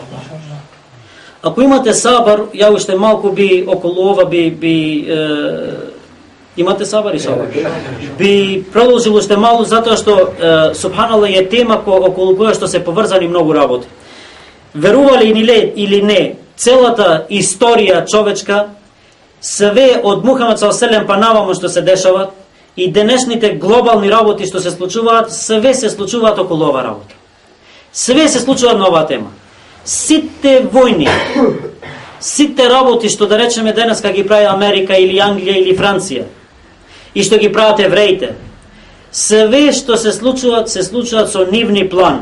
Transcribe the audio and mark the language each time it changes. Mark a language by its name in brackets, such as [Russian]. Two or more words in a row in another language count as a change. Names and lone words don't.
[Macedonian] Ако имате сабар, ја уште малку би околу ова имате сабар и сабар. Би продолжил уште малку, затоа што субханаллах е тема околу која што се поврзани многу работи. Верували или не, целата историја човечка, све од Мухамед [Arabic] صلى الله عليه وسلم [Macedonian] па наваму што се дешават, и денешните глобални работи што се случуваат, све се случуваат околу ова работа. Све се случуваат на оваа тема. Сите војни, сите работи што да речеме денеска ги прави Америка или Англија или Франција, и што ги прават евреите, све што се случуваат со нивни план.